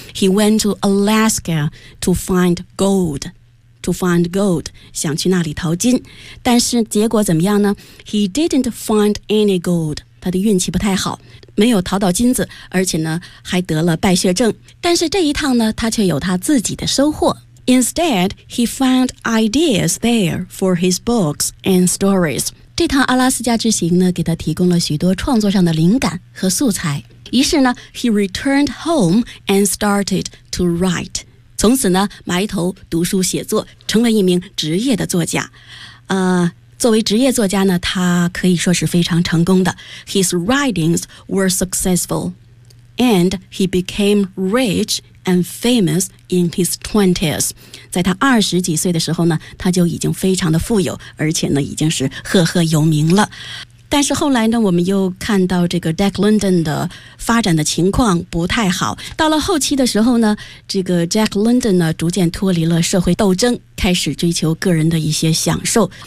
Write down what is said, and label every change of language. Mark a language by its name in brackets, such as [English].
[English] He went to Alaska to find gold. To find gold, [Chinese] 想去那里淘金，但是结果怎么样呢 ？ [English] He didn't find any gold. [Chinese] 他的运气不太好，没有淘到金子，而且呢还得了败血症。但是这一趟呢，他却有他自己的收获。 [English] Instead, he found ideas there for his books and stories. [Chinese] 这趟阿拉斯加之行呢，给他提供了许多创作上的灵感和素材。于是呢 [English] ，he returned home and started to write. [Chinese] 从此呢，埋头读书写作，成了一名职业的作家。作为职业作家呢，他可以说是非常成功的。 [English] His writings were successful, and he became rich and famous in his twenties. [Chinese] 在他二十几岁的时候呢，他就已经非常的富有，而且呢，已经是赫赫有名了。但是后来呢，我们又看到这个 Jack London 的发展的情况不太好。到了后期的时候呢，这个 Jack London 呢逐渐脱离了社会斗争，开始追求个人的一些享受。